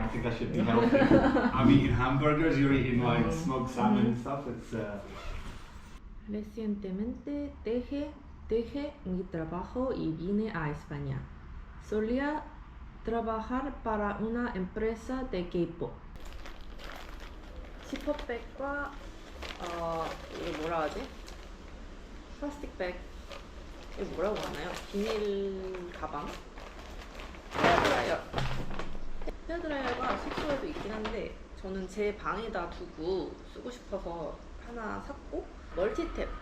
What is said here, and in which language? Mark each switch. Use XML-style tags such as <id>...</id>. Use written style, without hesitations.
<en>I think I should be healthy. I'm eating hamburgers. You're eating like smoked salmon and stuff. It's.</en> <es>Recientemente dejé mi trabajo y vine a España. Solía trabajar para una empresa de K-pop.</es> <ko>지퍼백과 이거 뭐라 하지? 플라스틱 백. 이거 뭐라고 하나요? 비닐 가방? 헤어드라이어가 숙소에도 있긴 한데 저는 제 방에다 두고 쓰고 싶어서 하나 샀고, 멀티탭.</ko>